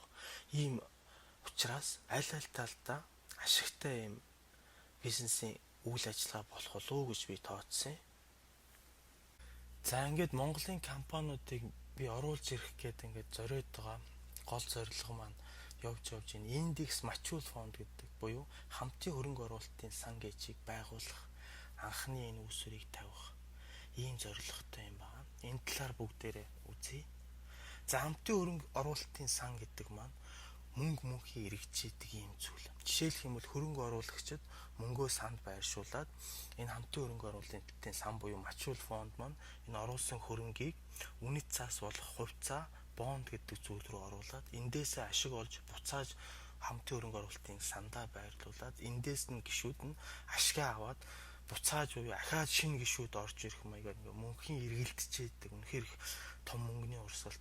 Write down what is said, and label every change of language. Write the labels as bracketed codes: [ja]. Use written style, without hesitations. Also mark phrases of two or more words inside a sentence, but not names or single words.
[mn] Ийм учраас аль талдаа ашигтай юм бизнесийн үйл ажиллагаа болох болов уу гэж би тооцсон. За ингээд Монголын компаниудыг би оруулж ирэх гээд ингээд зориод байгаа гол зорилго маань явж энэ индекс [en] mutual fund [mn] гэдэг буюу хамтын хөрөнгө оруулалтын сан гэжийг байгуулах анхны энэ үүсвэрийг тавих ийм зорилготой юм байна. Энэ талаар бүгдээрээ үзье. За хамтын хөрөнгө оруулалтын сан гэдэг маань мөнгөний эргэжээдэг юм зүйл. Жишээлх юм бол хөрөнгө оруулагчид мөнгөө санд байршуулад энэ хамтын хөрөнгө оруулалтын сан буюу [en] mutual fund [mn] маань энэ оруулсан хөрөнгийг үнэт цаас болох хувьцаа бонд гэдэг зүйл рүү оруулад эндээсээ ашиг олж буцааж хамтын хөрөнгө оруулалтын сандаа байрлуулад эндээс нь гишүүд нь ашгаа аваад буцааж буюу ахаад шинэ гишүүд орж ирэх маягаар мөнхийн эргэлтжээдэг үнэхээр том мөнгөний урсгалт.